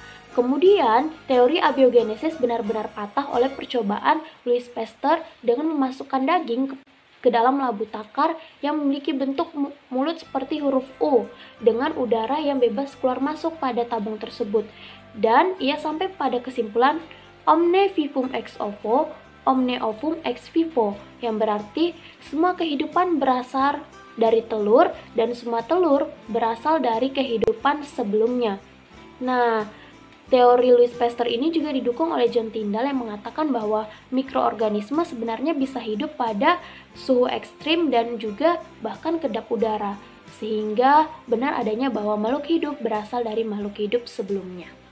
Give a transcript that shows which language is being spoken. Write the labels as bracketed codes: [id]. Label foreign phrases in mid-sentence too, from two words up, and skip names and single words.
[id] Kemudian, teori abiogenesis benar-benar patah oleh percobaan Louis Pasteur dengan memasukkan daging ke dalam labu takar yang memiliki bentuk mulut seperti huruf U dengan udara yang bebas keluar masuk pada tabung tersebut. Dan ia sampai pada kesimpulan [la] omne vivum ex ovo, omne ovum ex vivo, [id] yang berarti semua kehidupan berasal dari telur dan semua telur berasal dari kehidupan sebelumnya. Nah, teori Louis Pasteur ini juga didukung oleh John Tyndall yang mengatakan bahwa mikroorganisme sebenarnya bisa hidup pada suhu ekstrim dan juga bahkan kedap udara, sehingga benar adanya bahwa makhluk hidup berasal dari makhluk hidup sebelumnya.